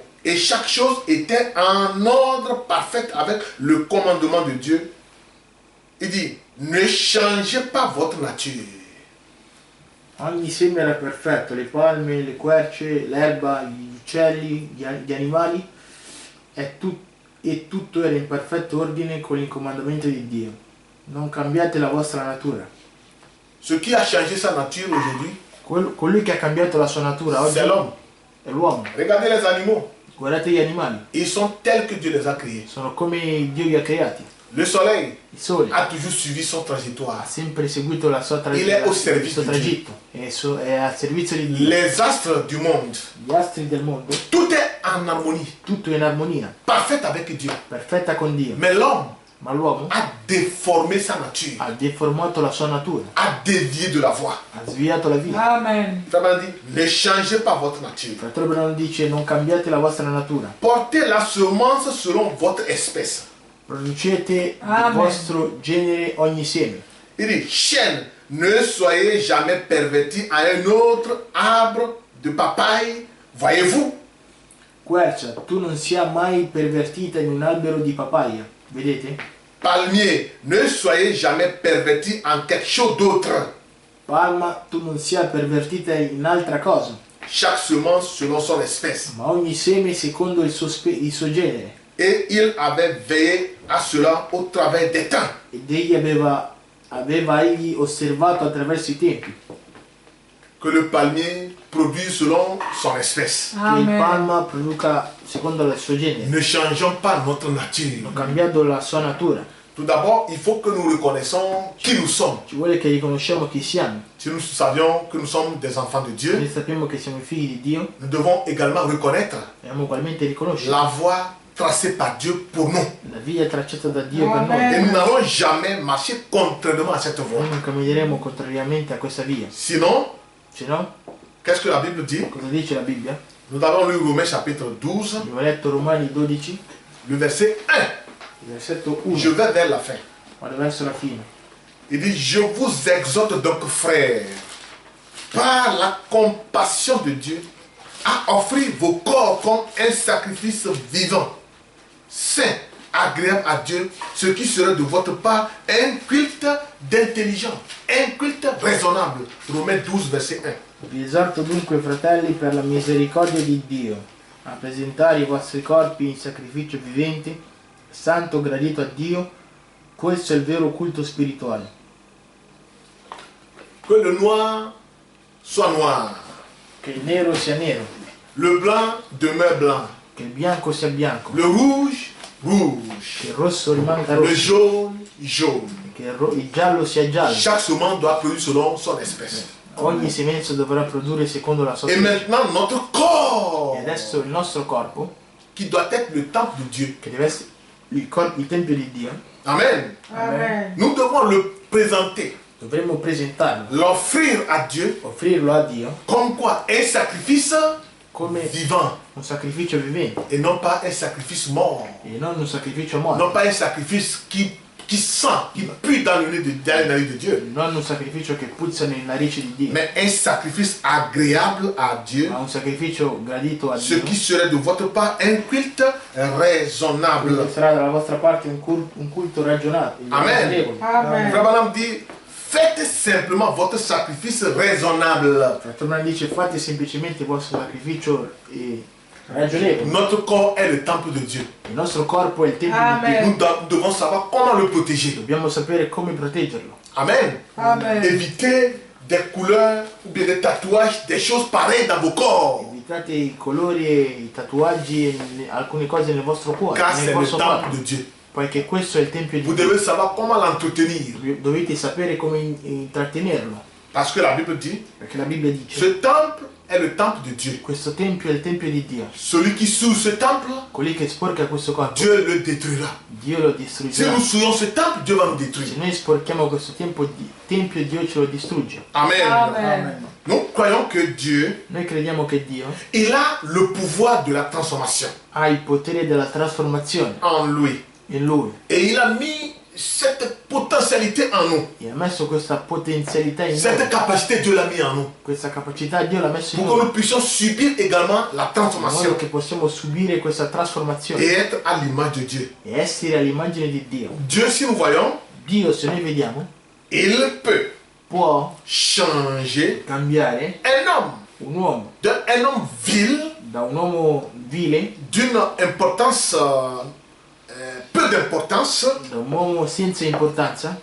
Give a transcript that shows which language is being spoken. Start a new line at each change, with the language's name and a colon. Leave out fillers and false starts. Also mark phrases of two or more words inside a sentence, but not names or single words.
French: Et chaque chose était en ordre parfait avec le commandement de Dieu. Il dit, ne changez pas votre nature.
Italian: Ogni seme era perfetto, le palme, le querce, l'erba, gli uccelli, gli animali, e tutto era in perfetto ordine con il comandamento di Dio. Non cambiate la vostra natura.
French: Ce qui a changé sa nature aujourd'hui,
Italian: Colui che ha cambiato la sua natura oggi
French: c'est l'homme.
Italian: è l'uomo.
French: Regardez les animaux.
Italian: Guardate gli animali,
French: Ils sont tels que Dieu les a créés.
Italian: sono come Dio li ha creati.
French: Le soleil
Italian: Il sole
French: a toujours suivi son
Italian: ha
French: trajectoire.
Italian: sempre seguito la sua
French: Il è au
Italian: il servizio suo di tragitto, è al servizio di Dio.
French: Les astres du monde,
Italian: Gli astri del mondo,
French: tout est en harmonie,
Italian: tutto in armonia,
French: parfait avec Dieu.
Italian: perfetta con Dio.
French: Mais l'homme
Italian: Ma l'uomo
French: a déformé sa nature,
Italian: ha deformato la sua natura,
French: a dévié de la voie.
Italian: ha sviato la via.
French: Amen. Ça veut dire, ne changez pas votre nature.
Italian: Fratello Branham dice: non cambiate la vostra natura,
French: Portez la semence selon votre espèce.
Italian: producete il Amen. vostro genere ogni seme.
French: Il dit, chêne, ne soyez jamais pervertis à un autre arbre de papaye. Voyez-vous?
Italian: Quercia, tu non sia mai pervertita in un albero di papaya. Vedete?
French: Palmier, ne soyez jamais pervertis en quelque chose d'autre.
Italian: Palma, tu non sia pervertita in altra cosa,
French: Chaque semence selon son espèce.
Italian: ma ogni seme secondo il suo genere.
French: Et il avait veillé à cela au travers des temps.
Italian: Ed egli aveva egli osservato attraverso i tempi
French: Que le palmier produise selon son espèce.
Italian: che il Amen. palma produca secondo il suo genere,
French: Ne changeons pas notre nature.
Italian: non cambiando la sua natura.
French: Tout d'abord, il faut que nous reconnaissons qui nous sommes.
Italian: Ci vuole che riconosciamo chi siamo.
French: Si nous savions que nous sommes des enfants de Dieu,
Italian: Noi sappiamo che siamo figli di Dio,
French: nous devons également reconnaître
Italian: dobbiamo ugualmente riconoscere
French: la voie tracée par Dieu pour nous.
Italian: la via tracciata da Dio per Amen. noi.
French: Et nous n'allons jamais marcher contrairement à cette voie.
Italian: Noi non cammineremo contrariamente a questa via.
French: Sinon,
Italian: Se no,
French: qu'est-ce que la Bible dit?
Italian: cosa dice la Bibbia?
French: Nous avons lu Romains chapitre 12,
Italian: Abbiamo letto Romani 12,
French: le verset 1.
Italian: il versetto
French: Je
Italian: 1,
French: vais vers la fin.
Italian: vado verso la fine.
French: Il dit, je vous exhorte donc, frères, par la compassion de Dieu, à offrir vos corps comme un sacrifice vivant, saint, agréable à Dieu, ce qui serait de votre part un culte d'intelligence, un culte raisonnable. Romains 12, verset 1.
Italian: Vi esorto dunque, fratelli, per la misericordia di Dio, a presentare i vostri corpi in sacrificio vivente, santo, gradito a Dio. Questo è il vero culto spirituale.
French: Que le noir soit noir,
Italian: Che il nero sia nero,
French: le blanc demeure blanc,
Italian: che il bianco sia bianco,
French: le rouge, rouge,
Italian: che il rosso rimanga
French: le
Italian: rosso,
French: jaune, jaune.
Italian: che il giallo sia giallo.
French: Chaque semence doit produire selon son espèce.
Italian: Ogni semenza dovrà produrre secondo la sua
French: Et
Italian: specie.
French: maintenant, notre corps,
Italian: E adesso il nostro corpo,
French: qui doit être le temple de Dieu.
Italian: che deve essere il tempio di Dio,
French: Amen.
Italian: Amen.
French: Nous devons le présenter,
Italian: dovremmo presentarlo,
French: l'offrir à Dieu
Italian: offrirlo a Dio
French: comme quoi? Un sacrifice
Italian: come
French: vivant
Italian: un sacrificio vivente
French: et non pas un sacrifice mort.
Italian: e non un sacrificio morto,
French: Non pas un sacrifice qui sent, qui pue dans le nez dans les nariz de Dieu.
Italian: non un sacrificio che puzza nelle narici di Dio,
French: Mais un sacrifice agréable à Dieu.
Italian: ma un sacrificio gradito a
French: Ce
Italian: Dio,
French: qui serait de votre part un culte raisonnable.
Italian: quindi sarà dalla vostra parte un culto ragionato. Amen. ragionevole.
French: Amen. Frère Branham dit, faites simplement votre sacrifice raisonnable.
Italian: Fratello Branham dice fate semplicemente il vostro sacrificio ragionevole.
French: Notre corps est le temple de Dieu.
Italian: Il nostro corpo è il tempio di Dio.
French: Amen. Nous devons savoir comment le protéger.
Italian: Dobbiamo sapere come proteggerlo. Amen.
French: Amen. Évitez des couleurs ou bien des tatouages, des choses pareilles dans vos corps.
Italian: Evitate i colori e i tatuaggi e alcune cose nel vostro cuore,
French: Car
Italian: nel
French: c'est le
Italian: vostro
French: temple
Italian: corpo,
French: de Dieu.
Italian: poiché questo è il tempio
French: Vous
Italian: di Dio.
French: devez savoir comment l'entretenir.
Italian: Dovete sapere come intrattenerlo,
French: Parce que la Bible dit,
Italian: perché la Bibbia dice
French: ce temple est le temple de Dieu.
Italian: questo tempio è il tempio di Dio.
French: Celui qui souille ce temple,
Italian: Colui che sporca questo corpo,
French: Dieu le détruira.
Italian: Dio lo
French: Si
Italian: distruggerà.
French: nous souillons ce temple, Dieu va nous
Italian: Se
French: détruire.
Italian: noi sporchiamo questo tempio, Dio ce lo distrugge.
French: Amen.
Italian: Amen.
French: Nous croyons que Dieu,
Italian: Noi crediamo che Dio
French: il a le pouvoir de la transformation
Italian: ha il potere della trasformazione
French: en lui.
Italian: in Lui
French: Et il a mis cette potentialité en nous.
Italian: e ha messo questa potenzialità in
French: Cette
Italian: noi.
French: capacité, Dieu l'a mis en nous.
Italian: Questa capacità Dio l'ha messo in
French: Pour que
Italian: noi,
French: nous puissions subir également la
Italian: in modo
French: transformation
Italian: che possiamo subire questa trasformazione
French: et être à l'image de Dieu.
Italian: e essere all'immagine di Dio.
French: Dieu, si nous voyons,
Italian: Dio, se noi vediamo,
French: il peut
Italian: può
French: changer
Italian: cambiare
French: un homme
Italian: un uomo
French: d'un homme vil,
Italian: da un uomo vile,
French: d'une importance, peu d'importance,
Italian: da un uomo senza importanza,